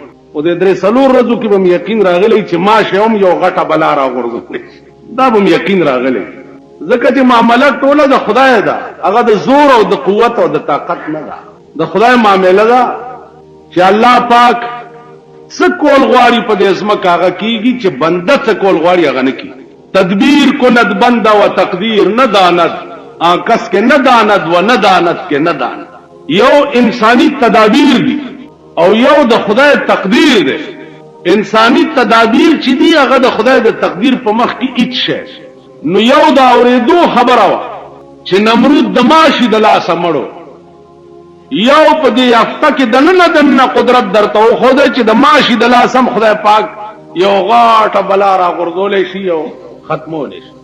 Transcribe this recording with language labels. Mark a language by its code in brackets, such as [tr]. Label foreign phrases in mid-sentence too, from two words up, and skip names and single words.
[ps] او د درې څلور ورځو کې به م یقین راغلی چې ماشی هم یو غټه بلا راغورځولی دا به م یقین راغلی ځکه چې معامله ټوله د خدای ده هغه د زور او د قوت او د طاقت نه ده د خدای معامله ده چې الله پاک څه کول غواړي په دې ځمکه هغه کیږي چې بنده څه کول غواړي هغه نه کیږي. [fa] تدبیر کند بنده و تقدیر نه داند کس کې نه داند و نه داند کې نه داند. [ps] یو انسانی تدابیر دي او یو د خدای تقدیر دی. انسانی تدابیر چې دی هغه د خدای د تقدیر په مخ کې هیڅ شی. نو یو د اورېدو خبره وه چې نمرود د ماشي د لاسه مړو یو په دې یافته کې دننه قدرت درته وښودی چې د ماشي د لاسه هم خدای پاک یو غاټه بلا راغورځولی شي او ختمولی شي.